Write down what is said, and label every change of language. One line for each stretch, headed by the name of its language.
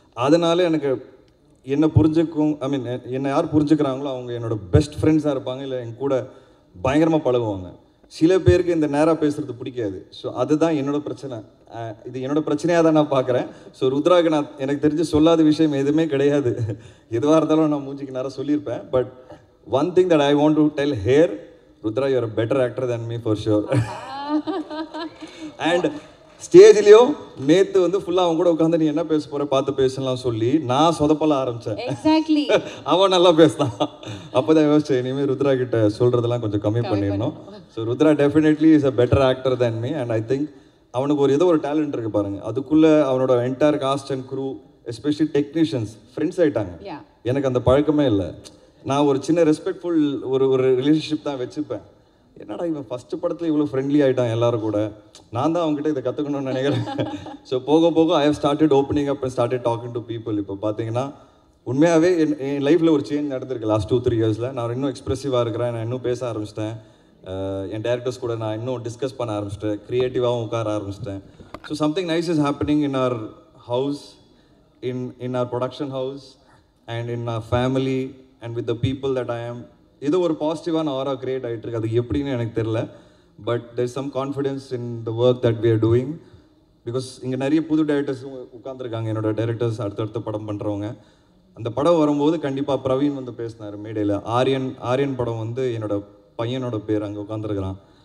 Tamil: அதனால எனக்கு என்னை புரிஞ்சுக்கும், ஐ மீன் என்னை யார் புரிஞ்சுக்கிறாங்களோ அவங்க என்னோட பெஸ்ட் ஃப்ரெண்ட்ஸாக இருப்பாங்க, இல்லை என் கூட பயங்கரமாக பழகுவாங்க. சில பேருக்கு இந்த நேராக பேசுகிறது பிடிக்காது. ஸோ அதுதான் என்னோட பிரச்சனை. இது என்னோட பிரச்சனையாக தான் நான் பார்க்குறேன். ஸோ ருத்ராக்கு நான் எனக்கு தெரிஞ்சு சொல்லாத விஷயம் எதுவுமே கிடையாது. எதுவாக இருந்தாலும் நான் மூஞ்சிக்கு நேராக சொல்லியிருப்பேன்.
English: But one thing that I want to tell here, Rudra, you are a better actor than me for sure.
Tamil: And ஸ்டேஜ்லேயும் நேற்று வந்து ஃபுல்லாக அவன் கூட உட்காந்து நீ என்ன பேச போகிற பார்த்து பேசலாம் சொல்லி நான் சொதப்பல ஆரம்பித்தேன்.
English: Exactly.
Tamil: அவன் நல்லா பேசினான். அப்போ தான் யோசிச்சேன், இனிமேல் ருத்ரா கிட்ட சொல்கிறதெல்லாம் கொஞ்சம் கம்மி பண்ணிடணும். So
English: Rudra definitely is a better actor than me. And I think
Tamil: அவனுக்கு ஏதோ ஒரு டேலண்ட் இருக்குது பாருங்கள். அதுக்குள்ளே அவனோட entire cast and crew, especially technicians friends ஆகிட்டாங்க. எனக்கு அந்த பழக்கமே இல்லை. நான் ஒரு சின்ன ரெஸ்பெக்ட்ஃபுல் ஒரு ரிலேஷன்ஷிப் தான் வச்சுப்பேன். என்னடா இவன் ஃபஸ்ட்டு படத்தில் இவ்வளோ ஃப்ரெண்ட்லி ஆகிட்டான் எல்லாரும் கூட, நான் தான் அவங்ககிட்ட இதை கற்றுக்கணும்னு நினைக்கிறேன். ஸோ போக போக
English: I have started opening up and started talking to people.
Tamil: இப்போ பார்த்தீங்கன்னா உண்மையாகவே என் லைஃப்பில் ஒரு சேஞ்ச் நடந்திருக்கு லாஸ்ட் 2-3 இயர்ஸில். நான் இன்னும் எக்ஸ்ப்ரெசிவாக இருக்கிறேன், நான் இன்னும் பேச ஆரம்பிச்சிட்டேன், என் டேரக்டர்ஸ் கூட நான் இன்னும் டிஸ்கஸ் பண்ண ஆரம்பிச்சிட்டேன், க்ரியேட்டிவாகவும் உட்கார ஆரம்பிச்சிட்டேன்.
English: So something nice is happening in our house, in our production house and in our family and with the people that I am.
Tamil: இது ஒரு பாசிட்டிவான ஆரா கிரியேட் ஆகிட்டு இருக்கு. அது எப்படின்னு எனக்கு தெரியல, but
English: there is some confidence in the work that we are doing because
Tamil: இங்கே நிறைய புது டைரக்டர்ஸும் உட்காந்துருக்காங்க, என்னோட டைரக்டர்ஸ் அடுத்தடுத்த படம் பண்ணுறவங்க. அந்த படம் வரும்போது கண்டிப்பாக பிரவீன் வந்து பேசினார் மேடையில். ஆரியன் படம் வந்து என்னோட பையனோட பேர் அங்கே உட்காந்துருக்கிறான்.